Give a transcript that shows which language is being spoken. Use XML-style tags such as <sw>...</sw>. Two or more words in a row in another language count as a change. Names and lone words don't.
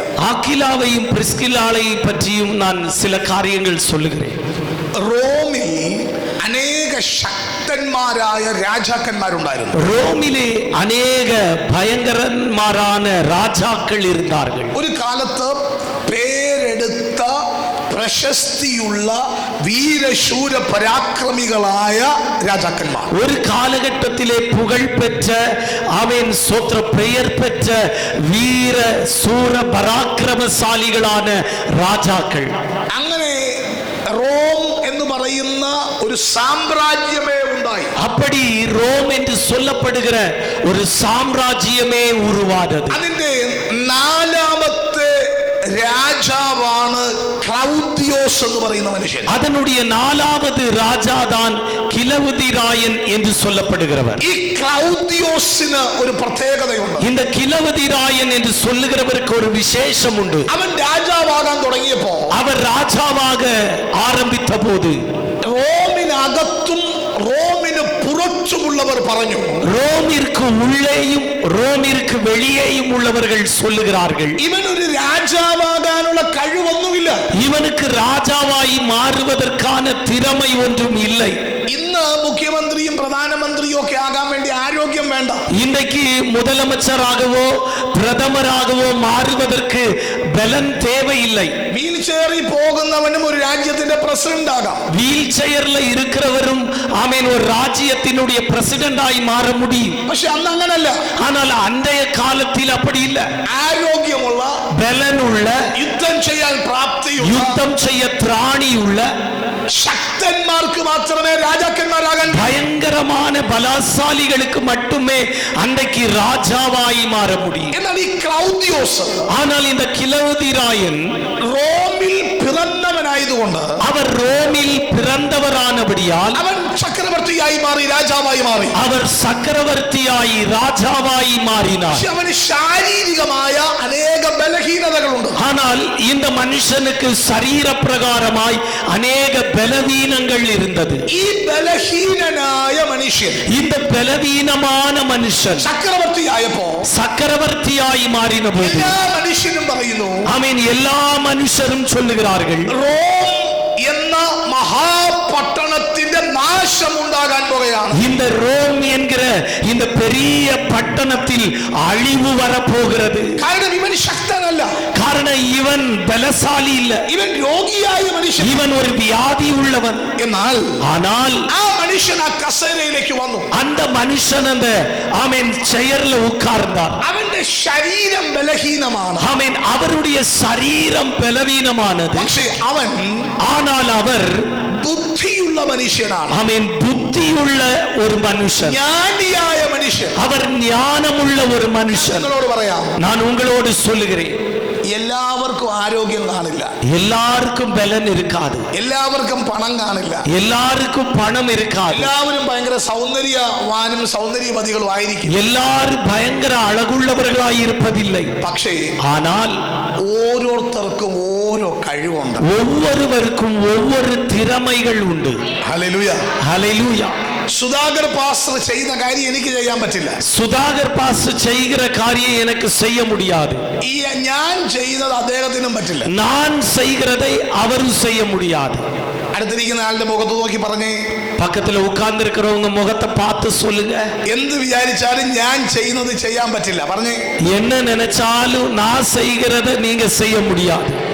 <ta>ஆக்கிலாவையும் பிரிஸ்கில்லாளையும் பற்றியும் நான் சில காரியங்கள் சொல்லுகிறேன்.</ta> <ml>റോമിൽ അനേക ശക്തന്മാരായ രാജാക്കന്മാരുണ്ടായിരുന്നു.</ml> <ta>ரோமிலே அநேக பயங்கரன்மாரான ராஜாக்கள் இருந்தார்கள்.</ta> <ml>ഒരു കാലത്ത് പേരെടുത്ത പ്രശസ്തിയുള്ള വീരശൂര പരാക്രമികളായ രാജാക്കന്മാർ.</ml> <ta>ஒரு காலகட்டத்திலே புகழ் பெற்ற ஆமென் சோத்திர பெயர் பெற்ற வீர சூர பராக்கிரமசாலிகளான ராஜாக்கள்.</ta> <ml>അങ്ങനെ റോം എന്ന് പറയുന്ന ഒരു സാമ്രാജ്യമേ ഉണ്ടായി.</ml> <ta>அப்படி ரோம் என்று சொல்லப்படுகிற ஒரு சாம்ராஜ்யமே உருவானது.</ta> <ml>അതിന്റെ നാലാമത്തെ രാജാവാണ് ക്ലൗദിയോസ് എന്ന് പറയുന്ന മനുഷ്യൻ.</ml> <ta>அதனுடைய நாலாவது ராஜாதான் கிலவுதிராயன் என்று சொல்லப்படுகிறவர்.</ta> <ml>ഈ ക്ലൗദിയോസിന് ഒരു പ്രത്യേകതയുണ്ട്.</ml> <ta>இந்த கிலவுதிராயன் என்று சொல்லுகிறவருக்கு ஒரு விசேஷம் உண்டு.</ta> <ml>അവൻ രാജാവാകാൻ തുടങ്ങിയപ്പോ</ml> <ta>அவர் ராஜாவாக ஆரம்பித்த போது</ta> <ml>റോമിനകത്തും റോമിന് പുറത്തുമുള്ളവർ പറഞ്ഞു,</ml> <ta>ரோமிற்கு உள்ளேயும் ரோமிற்கு வெளியேயும் உள்ளவர்கள் சொல்லுகிறார்கள்,</ta> <ml>ഇവനൊരു രാജാവാകാനുള്ള കഴിവൊന്നുമില്ല.</ml> <ta>இவனுக்கு ராஜாவாய் மாறுவதற்கான திறமை ஒன்றும் இல்லை.</ta> <ml>ഇന്ന് മുഖ്യമന്ത്രിയും പ്രധാനമന്ത്രിയും ഒക്കെ ആകാൻ വേണ്ടി ആരോഗ്യം വേണ്ട.</ml> <ta>இன்றைக்கு முதலமைச்சராகவோ பிரதமராகவோ மாறுவதற்கு பலன் தேவையில்லை.</ta> <ml>വീൽ ചെയറിൽ പോകുന്നവനും ഒരു രാജ്യത്തിന്റെ പ്രസിഡന്റ് ആകാം.</ml> <ta>வீல் சேர்ல இருக்கிறவரும் ஆமென் ஒரு ராஜ்யத்தினுடைய பிரசிடென்டாய் மாற முடியும்.</ta> <ml>പക്ഷെ അന്ന് അങ്ങനല്ല.</ml> <ta>ஆனால் அன்றைய காலத்தில் அப்படி இல்லை.</ta> <ml>ആരോഗ്യമുള്ള,</ml> <ta>பலனுள்ள,</ta> <ml>യുദ്ധം ചെയ്യാൻ പ്രാപ്തിയുള്ള,</ml> <ta>யுத்தம் செய்ய திராணியுள்ள</ta> <ml>ശക്തന്മാർക്ക് മാത്രമേ രാജാക്കന്മാരാകാൻ.</ml> <ta>பயங்கரமான பலசாலிகளுக்கு மட்டுமே அன்றைக்கு ராஜாவாய் மாற முடியும்.</ta> <ml>എന്നാൽ ഈ ക്ലൗദിയോസ്,</ml> <ta>ஆனால் இந்த கிலவுதிராயன்</ta> <ml>റോമിൽ പിറന്നവനായതുകൊണ്ട്</ml> <ta>அவர் ரோமில் பிறந்தவரானபடியால்</ta> <ml>അവൻ ചക്രവർത്തിയായി മാറി, രാജാവായി മാറി.</ml> <ta>அவர் சக்கரவர்த்தியாய் ராஜாவாய் மாறினார்.</ta> <ml>പക്ഷെ അവന് ശാരീരികമായ അനേക ബലഹീനതകളുണ്ട്.</ml> <ta>ஆனால் இந்த மனுஷனுக்கு சரீர பிரகாரமாய் அநேக பலவீனங்கள் இருந்தது.</ta> <ml>ഈ ബലഹീനനായ മനുഷ്യൻ,</ml> <ta>இந்த பலவீனமான மனுஷன்</ta> <ml>ചക്രവർത്തിയായപ്പോ</ml> <ta>சக்கரவர்த்தியாய் மாறின போது</ta> <ml>എല്ലാ മനുഷ്യനും പറയുന്നു,</ml> <ta>ஆமென் எல்லா மனுஷரும் சொல்லுகிறார்கள்,</ta> <ml>റോം എന്ന മഹാപട്ടണത്തിന്റെ നാശം ഉണ്ടാകാൻ പോകുകയാണ്.</ml> <ta>இந்த ரோம் என்கிற இந்த பெரிய பட்டணத்தில் அழிவு வரப்போகிறது.</ta> <ml>കാരണം ഇവൻ ശക്തനല്ല. காரணம் കാരണം ഇവൻ ബലശാലി ഇല്ല, ഇവൻ രോഗിയായ മനുഷ്യൻ. ഇവൻ ഒരു വ്യാധി ഉള്ളവൻ. എന്നാൽ ആ മനുഷ്യൻ ആ കസേരയിലേക്ക് വന്നു.</ml> <ta>அந்த மனுஷன் அந்த ஆமென் ചെയറിൽ உட்கார்ந்தார்.</ta> <ml>അവന്റെ ശരീരം ബലഹീനമാണ്.</ml> <ta>ஆமென், அவருடைய சரீரம் பலவீனமானது.</ta> <ml>പക്ഷേ</ml> <ta>ஆனால் அவர்</ta> <ml>ബുദ്ധിയുള്ള മനുഷ്യനാണ്.</ml> <ta>ஆமென், புத்தியுள்ள ஒரு மனுஷன்,</ta> <ml>ஞானியாയ മനുഷ്യൻ.</ml> <ta>அவர் ஞானமுள்ள ஒரு மனுஷன்.</ta> <ml>നിങ്ങളോട് പറയാം,</ml> <ta>நான் உங்களோடு சொல்லுகிறேன்,</ta> <ml>എല്ലാവർക്കും ആരോഗ്യം കാണില്ല,</ml> <ta>எல்லாருக்கும் பலன் இருக்காது,</ta> <ml>എല്ലാവർക്കും പണം കാണില്ല,</ml> <ta>எல்லாருக்கும் பணம் இருக்காது,</ta> <ml>എല്ലാവരും ഭയങ്കര സൗന്ദര്യവാനും സൗന്ദര്യവതികളും ആയിരിക്കും,</ml> <ta>எல்லாரும் பயங்கர அழகுள்ளவர்களாய் இருப்பதில்லை.</ta> <ml>പക്ഷേ</ml> <ta>ஆனால்</ta> <ml>ഓരോരുത്തർക്കും ഓരോ കഴിവുണ്ട്.</ml> <ta>ஒவ்வொருவருக்கும் ஒவ்வொரு திறமைகள் உண்டு.</ta> <ml>ഹല്ലേലൂയ,</ml> <ta>ஹல்லேலூயா.</ta> <ml>സുധാകർ പാസ്റ്റർ ചെയ്യുന്ന കാര്യം എനിക്ക് ചെയ്യാൻ പറ്റില്ല.</ml> <ta>சுதாகர் பாஸ்டர் செய்கிற காரியம் எனக்கு செய்ய முடியாது.</ta> <ml>ഈ ഞാൻ ചെയ്യുന്നത് അദ്ദേഹത്തിനും പറ്റില്ല.</ml> <ta>நான் செய்கிறதை அவரும் செய்ய முடியாது.</ta> <ml>അടുത്തിരിക്കുന്ന ആളുടെ മുഖത്ത് നോക്കി പറഞ്ഞേ,</ml> <ta>பக்கத்துல உட்கார்ந்து இருக்கிறவங்க முகத்தை பார்த்து சொல்லுங்க,</ta> <ml>എന്ത് വിചാരിച്ചാലും ഞാൻ ചെയ്യുന്നത് ചെയ്യാൻ പറ്റില്ല. പറഞ്ഞേ,</ml> <ta>என்ன நினைச்சாலும் நான் செய்கிறத நீங்க செய்ய முடியாது.</ta>